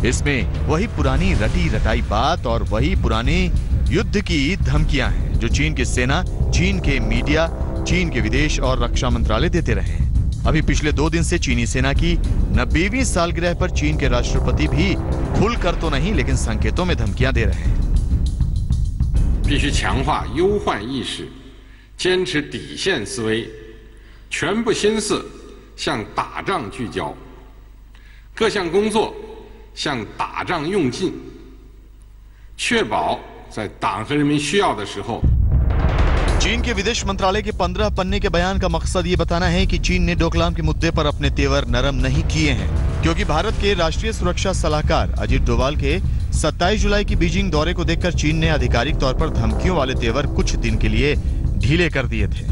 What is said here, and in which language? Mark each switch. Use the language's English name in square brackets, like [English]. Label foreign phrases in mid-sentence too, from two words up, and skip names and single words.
[Hindi] इसमें वही पुरानी रटी रटाई बात और वही पुरानी युद्ध की धमकियां हैं जो चीन की सेना, चीन के मीडिया, चीन के विदेश और रक्षा मंत्रालय देते रहे हैं। अभी पिछले 2 दिन से चीनी सेना की 90वीं सालगिरह पर चीन के राष्ट्रपति भी खुलकर तो नहीं लेकिन संकेतों में धमकियां दे रहे हैं। [Chinese] 必须强化忧患意识，坚持底线思维，全部心思向打仗聚焦，各项工作向打仗用尽，确保在党和人民需要的时候。 [Hindi] चीन के विदेश मंत्रालय के 15 पन्ने के बयान का मकसद ये बताना है कि चीन ने डोकलाम के मुद्दे पर अपने तेवर नरम नहीं किए हैं, क्योंकि भारत के राष्ट्रीय सुरक्षा सलाहकार अजीत डोवाल के 27 जुलाई की बीजिंग दौरे को देखकर चीन ने आधिकारिक तौर पर धमकियों वाले तेवर कुछ दिन के लिए ढीले कर दिए थे।